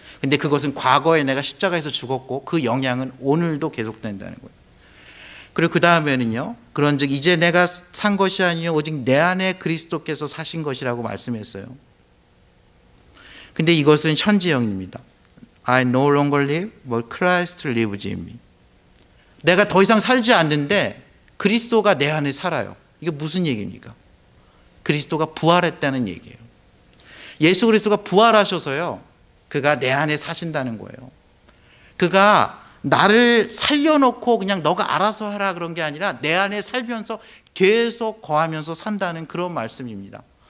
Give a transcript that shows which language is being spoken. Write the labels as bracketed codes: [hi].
[ko] 근데 그것은 과거에 내가 십자가에서 죽었고 그 영향은 오늘도 계속된다는 거예요. 그리고 그 다음에는요, 그런즉 이제 내가 산 것이 아니요 오직 내 안에 그리스도께서 사신 것이라고 말씀했어요. 근데 이것은 현재형입니다. [en] I no longer live, but Christ lives in me. [ko] 내가 더 이상 살지 않는데 그리스도가 내 안에 살아요. 이게 무슨 얘기입니까? 그리스도가 부활했다는 얘기예요. 예수 그리스도가 부활하셔서요, 그가 내 안에 사신다는 거예요. 그가 나를 살려놓고 그냥 너가 알아서 하라 그런 게 아니라 내 안에 살면서 계속 거하면서 산다는 그런 말씀입니다.